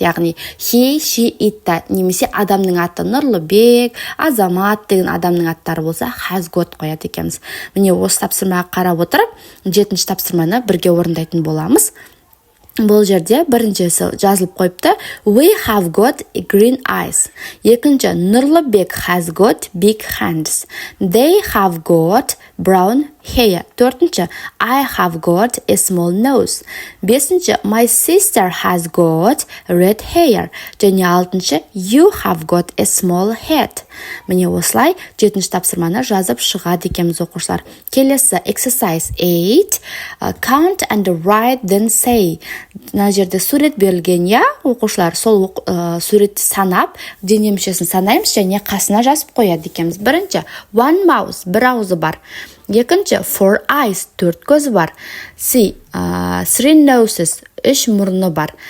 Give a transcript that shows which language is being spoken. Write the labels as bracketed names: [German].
[Kazakh] Яғни he, she, it, немесе адамның аты Нұрлыбек, Азамат деген адамның аттары болса, [English] has got [Kazakh] қояды екенбіз. Міне осы тапсырмаға қарап отырып, 7-ші тапсырманы бірге орындайтын боламыз. Бұл жерде 1-ші жазылып қойыпты. [English] We have got green eyes. 2-ші Нұрлыбек has got big hands. They have got brown hair. 4-ші I have got a small nose. 5-ші my sister has got red hair. Және 6-ші you have got a small head. [Kazakh] Міне осылай 7-ші тапсырманы жазып шығады екенбіз оқушылар. Келесі exercise 8. [English] Count and write then say. [Kazakh] Мына жерде сурет берілген, оқушылар сол суретті санап, дене мүшесін санаймыз және қасына жазып қояды екенбіз. 1-ші [English] one mouse, [Kazakh] 1 ауызы бар. 2-ші [English] 4 eyes, [Kazakh] 4 көзі бар. [English] 3 noses, [Kazakh] 3 мұрны бар.